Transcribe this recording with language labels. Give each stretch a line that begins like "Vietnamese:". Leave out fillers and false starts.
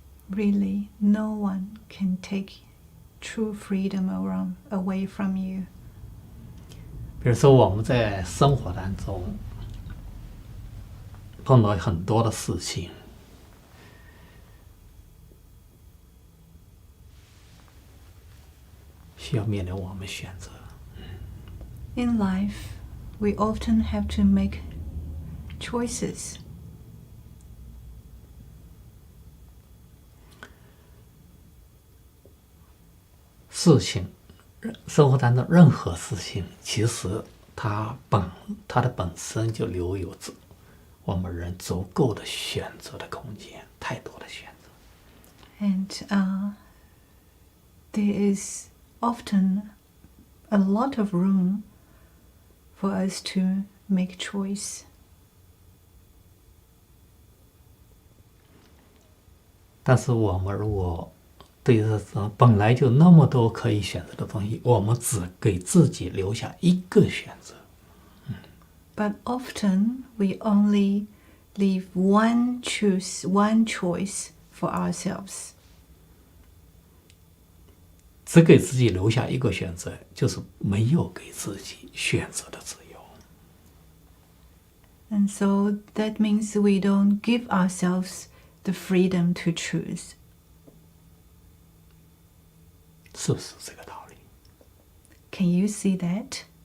English: Really, no one can take true freedom away from you.
Chinese: 比如说我们在生活当中碰到很多的事情，需要面临我们选择。
English: In life, we often have to make choices.
Chinese: 事情，生活当中任何事情，其实它的本身就留有我们人足够的选择的空间，太多的选择。
English: And there is often a lot of room for us to make choice.
Chinese: 但是我们如果对这本来就那么多可以选择的东西，我们只给自己留下一个选择。
English: But often we only leave one choice for ourselves.
Chinese: 只给自己留下一个选择，就是没有给自己选择的自由。
English: And so that means we don't give ourselves the freedom to choose.
Chinese: 是不是这个道理？
English: Can you see that?